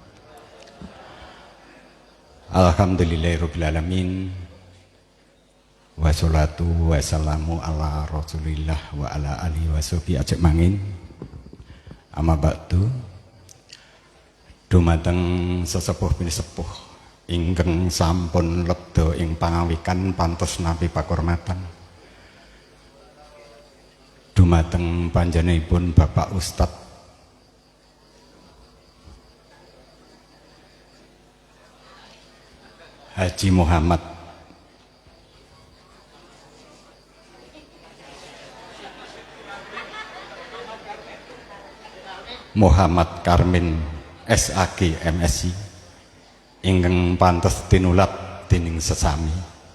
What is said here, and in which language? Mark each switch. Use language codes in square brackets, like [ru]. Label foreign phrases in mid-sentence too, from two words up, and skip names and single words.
[ar] الحمد لله رب العالمين. والصلاة والسلام على رسول الله وعلى آله وصحبه أجمعين. أما بعد. [jv] Dumateng sesepuh pinisepuh ingkang sampun lebda ing pangawikan pantos nampi pakurmatan. Dumateng panjenenganipun Bapak Ustadz Haji Muhammad Karmin SAG MSI ingkang pantes tinulat dening sesami.